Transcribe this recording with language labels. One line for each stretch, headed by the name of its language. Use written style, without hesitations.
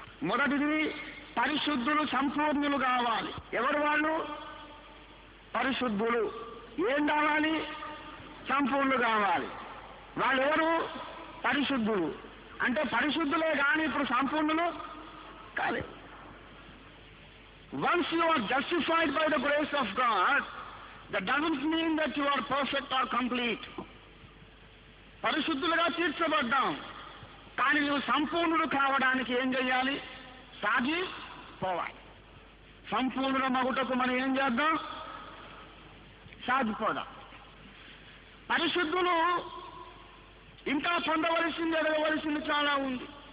Telugu: మొదటిది, పరిశుద్ధులు సంపూర్ణులు కావాలి. ఎవరు వాళ్ళు? పరిశుద్ధులు. ఏం కావాలి? సంపూర్ణులు కావాలి. వాళ్ళు ఎవరు? పరిశుద్ధులు. అంటే పరిశుద్ధులే కానీ ఇప్పుడు సంపూర్ణులు కాలేదు.
English: Once you are justified by the grace of God, that doesn't mean that you are perfect or complete.
Telugu: పరిశుద్ధులుగా తీర్చబడ్డాం, కానీ నువ్వు సంపూర్ణుడు కావడానికి ఏం చేయాలి? సాగిపోవాలి. సంపూర్ణుల మగుటకు మనం ఏం చేద్దాం? సాగిపోదాం. పరిశుద్ధులు ఇంకా పొందవలసింది, ఎదగవలసింది చాలా ఉంది.